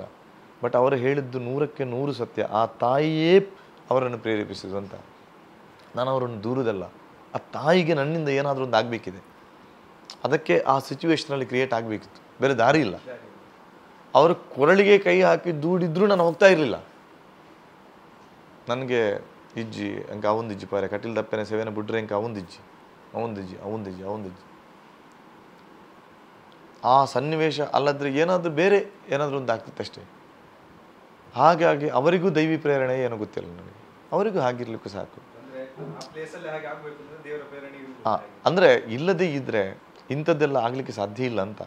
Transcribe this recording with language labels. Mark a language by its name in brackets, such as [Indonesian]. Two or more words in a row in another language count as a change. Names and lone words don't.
[Kannada] ಬಟ್ ಅವರು ಹೇಳಿದ್ದು 100ಕ್ಕೆ 100 ಸತ್ಯ. ಆ ತಾಯಿಯೇ ಅವರನ್ನು ಪ್ರೇರೇಪಿಸಿದ್ರು ಅಂತ. ನಾನು ಅವರನ್ನು ದೂರದಲ್ಲ, ಆ ತಾಯಿಗೆ ನನ್ನಿಂದ ಏನಾದರೂ ಒಂದು ಆಗಬೇಕಿದೆ. ಅದಕ್ಕೆ ಆ [English] situation create [Kannada] ಆಗಬೇಕಿತ್ತು, ಬೇರೆ ದಾರಿ ಇಲ್ಲ. ಅವರು ಕೊರಳಿಗೆ ಕೈ ಹಾಕಿ ದೂಡಿದ್ರೂ ನಾನು ಹೋಗ್ತಾ ಇರಲಿಲ್ಲ. [Tulu] ನನಗೆ ಇಜ್ಜಿ ಅಂಕ ಅವಂದಿಜ್ಜಿ ಪಾರೆ ಕಟೀಲ್ ದಪ್ಪೆನ ಸೇವೆನ ಬಿಡ್ರೆ ಅಂಕ ಅವಂದಿಜ್ಜಿ. [Kannada] ಆ ಸನ್ನಿವೇಶ ಅಲ್ಲದ್ರೆ ಏನಾದರೂ ಬೇರೆ ಏನಾದರೂ ಒಂದು ಆಗ್ತಿತ್ತು ಅಷ್ಟೇ. ಹಾಗಾಗಿ ಅವರಿಗೂ ದೈವಿ ಪ್ರೇರಣೆ ಏನೋ ಗೊತ್ತಿಲ್ಲ ನನಗೆ, ಅವರಿಗೂ ಹಾಗಿರ್ಲಿಕ್ಕೂ ಸಾಕು. ಅಂದರೆ ಇಲ್ಲದೇ ಇದ್ದರೆ ಇಂಥದ್ದೆಲ್ಲ ಆಗಲಿಕ್ಕೆ ಸಾಧ್ಯ ಇಲ್ಲ ಅಂತ.